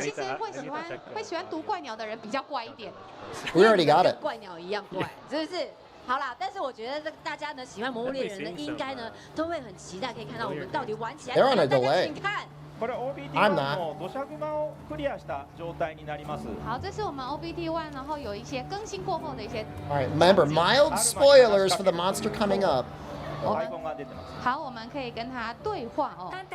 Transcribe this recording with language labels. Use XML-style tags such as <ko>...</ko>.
<zh>其实会喜欢读怪鸟的人比较怪一点。</zh> <en>We already got it.</en> <zh>怪鸟一样怪，是不是？好啦，但是我觉得大家呢喜欢魔物猎人呢，应该呢都会很期待可以看到我们到底玩起来。</zh> <en>They're on a delay.</en> <zh>请看。</zh> <ja>これ OBT1 の土砂熊をクリアした状態になります。</ja> <zh>好，这是我们 OBT1，然后有一些更新过后的一些。</zh> <en>All right, remember mild spoilers for the monster coming up.</en> <zh>好，我们可以跟他对话哦。</zh>